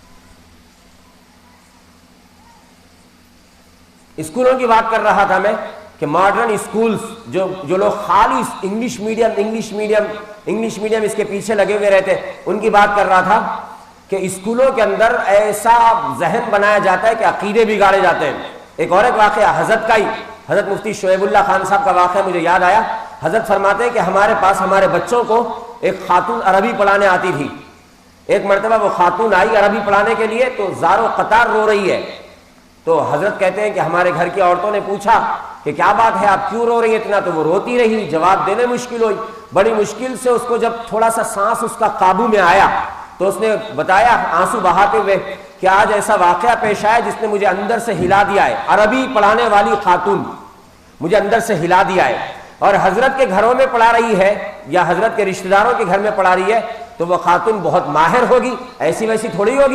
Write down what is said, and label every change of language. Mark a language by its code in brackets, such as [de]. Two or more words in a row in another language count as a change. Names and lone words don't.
[ur] اسکولوں کی بات کر رہا تھا میں کہ [en] modern schools [ur] جو لوگ خالی [en] English medium [ur] اس کے پیچھے لگے ہوئے رہتے، ان کی بات کر رہا تھا کہ اسکولوں کے اندر ایسا ذہن بنایا جاتا ہے کہ عقیدے بگاڑے جاتے ہیں۔ ایک اور واقعہ حضرت مفتی شعیب اللہ خان صاحب کا واقعہ مجھے یاد آیا۔ حضرت فرماتے ہیں کہ ہمارے پاس ہمارے بچوں کو ایک خاتون عربی پڑھانے آتی تھی۔ ایک مرتبہ وہ خاتون آئی عربی پڑھانے کے لیے تو زار و قطار رو رہی ہے، تو حضرت کہتے ہیں کہ ہمارے گھر کی عورتوں نے پوچھا کہ کیا بات ہے، آپ کیوں رو رہی ہیں اتنا؟ تو وہ روتی رہی، جواب دینے مشکل ہوئی، بڑی مشکل سے اس کو جب تھوڑا سا سانس اس کا قابو میں آیا تو اس نے بتایا آنسو بہاتے ہوئے کہ آج ایسا واقعہ پیش آیا جس نے مجھے اندر سے ہلا دیا ہے، عربی پڑھانے والی خاتون مجھے اندر سے ہلا دیا ہے، اور حضرت کے گھروں میں پڑھا رہی ہے یا حضرت کے رشتہ داروں کے گھر میں پڑھا رہی ہے تو وہ خاتون بہت ماہر ہوگی، ایسی ویسی تھوڑی ہوگی۔